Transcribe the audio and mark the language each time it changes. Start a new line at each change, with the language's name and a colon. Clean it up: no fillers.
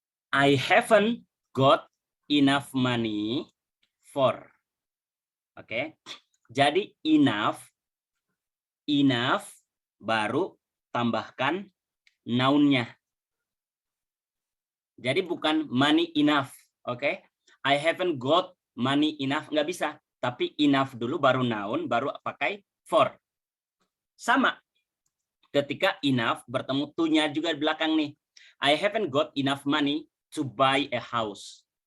English: I haven't got enough money for.
Indonesian: Oke. Jadi enough baru tambahkan noun-nya. Jadi bukan money enough, oke?
English: I haven't got money enough,
Indonesian: nggak bisa. Tapi enough dulu baru noun, baru pakai for. Sama. Ketika enough bertemu to-nya juga di belakang nih.
English: I haven't got enough money to buy a house.